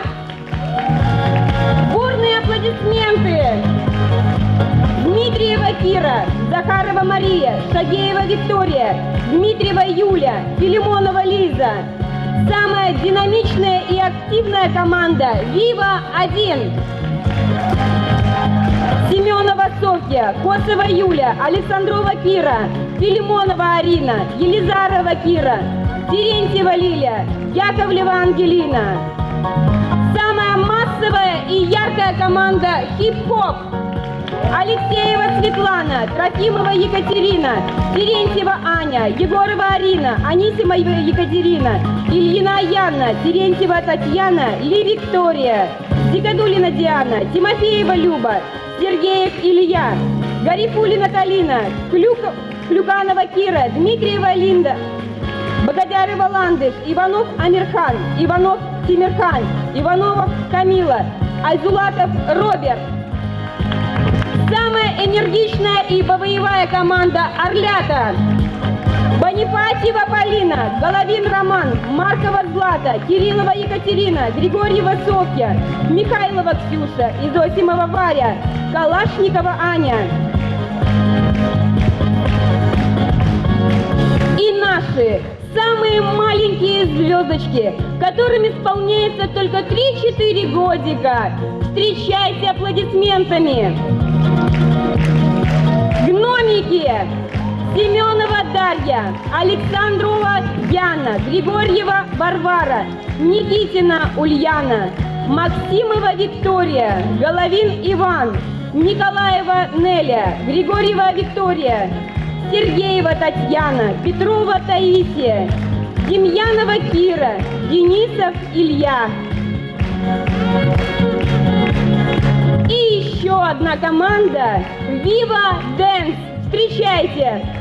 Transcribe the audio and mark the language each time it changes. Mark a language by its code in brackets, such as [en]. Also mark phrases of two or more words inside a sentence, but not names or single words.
[ru] Бурные аплодисменты! Дмитриева Кира, Захарова Мария, Шагеева Виктория, Дмитриева Юля, Филимонова Лиза. Самая динамичная и активная команда «Вива-1». Семенова Софья, Косова Юля, Александрова Кира, Филимонова Арина, Елизарова Кира, Терентьева Лиля, Яковлева Ангелина. Самая массовая и яркая команда «Хип-хоп». Алексеева Светлана, Трофимова Екатерина, Терентьева Аня, Егорова Арина, Анисимова Екатерина, Ильина Яна, Терентьева Татьяна, Ли Виктория, Зикадулина Диана, Тимофеева Люба, Сергеев Илья, Гарифулина Калина, Клюканова Кира, Дмитриева Линда, Богодярова Ландыш, Иванов Амирхан, Иванов Тимирхан, Иванова Камила, Айзулатов Роберт. Самая энергичная и боевая команда «Орлята». Бонифатьева Полина, Головин Роман, Маркова Злата, Кириллова Екатерина, Григорьева Софья, Михайлова Ксюша, Изосимова Варя, Калашникова Аня. И наши самые маленькие звездочки, которым исполняется только 3-4 годика. Встречайте аплодисментами! Гномики! Семенова Дарья, Александрова Яна, Григорьева Варвара, Никитина Ульяна, Максимова Виктория, Головин Иван, Николаева Неля, Григорьева Виктория, Сергеева Татьяна, Петрова Таисия, Демьянова Кира, Денисов Илья. И еще одна команда «Viva Dance». Встречайте!